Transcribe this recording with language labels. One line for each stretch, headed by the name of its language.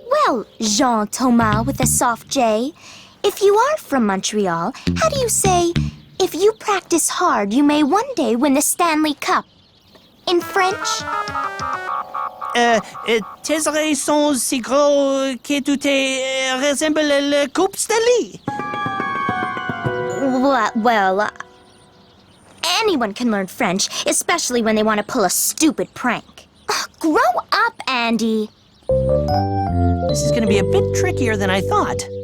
English: Well, Jean Thomas with a soft J. If you are from Montreal, how do you say, if you practice hard, you may one day win the Stanley Cup? In French?
French: Tes oreilles sont si gros que tu te ressemble le coupe Stanley.
English: Well, anyone can learn French, especially when they want to pull a stupid prank. Ugh, grow up, Andy. This is going to be a bit trickier than I thought.